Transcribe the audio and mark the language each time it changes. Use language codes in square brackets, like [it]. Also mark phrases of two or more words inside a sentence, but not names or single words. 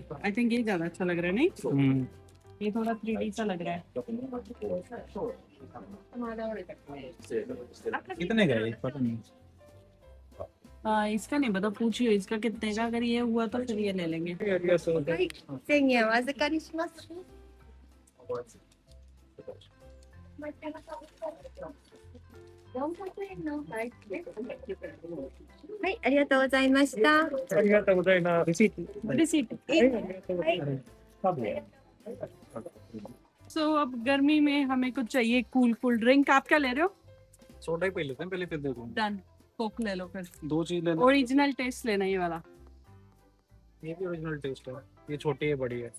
[en] I think [hi] ये ज्यादा अच्छा लग रहा है, नहीं ये थोड़ा 3D सा लग रहा है। कितने का है पता नहीं। इसका नहीं पता, पूछिए इसका कितने का। अगर ये हुआ तो फिर ये ले लेंगे। [ja] 1000 円お預かりします。400円のお会計です。はい、ありがとうございました。ありがとうございます。 [hi] रिसीट। सो अब गर्मी में हमें कुछ चाहिए [en] cool drink. [hi] आप क्या ले रहे हो? सोडा ही पी लेते हैं पहले, फिर देखो। डन, कोक ले लो फिर। 2 चीज लेना। [en] original taste [hi] लेना ये वाला। ये भी [en] original taste [hi] है, ये छोटी है बड़ी है।